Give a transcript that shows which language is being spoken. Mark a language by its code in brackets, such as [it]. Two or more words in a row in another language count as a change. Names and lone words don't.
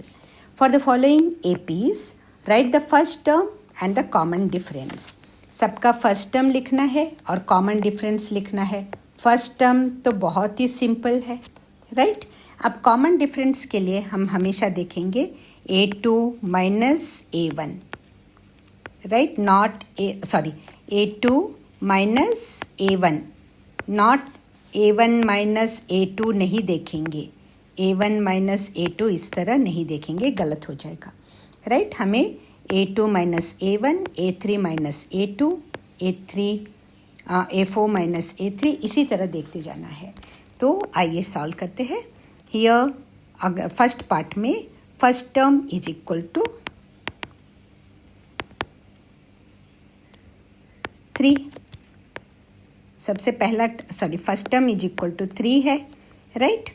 [en] For the following APs write the first term and the common difference. [hi] सबका [en] first term [hi] लिखना है और [en] common difference [hi] लिखना है। [en] first term [hi] तो बहुत ही सिंपल है, राइट। अब [en] common difference [hi] के लिए हम हमेशा देखेंगे [en] A2 minus A1, right? Not A2 minus A1, not A1 minus A2 [hi] नहीं देखेंगे। [en] A1 minus A2 [hi] इस तरह नहीं देखेंगे, गलत हो जाएगा, राइट। हमें [en] A2 minus A1, A3 minus A2, A4 minus A3 [hi] इसी तरह देखते जाना है। तो आइए सॉल्व करते हैं। हियर अगर [en] first part [hi] में [en] first term is equal to 3. [hi] सबसे पहला [en] first term is equal to 3 [hi] है, राइट।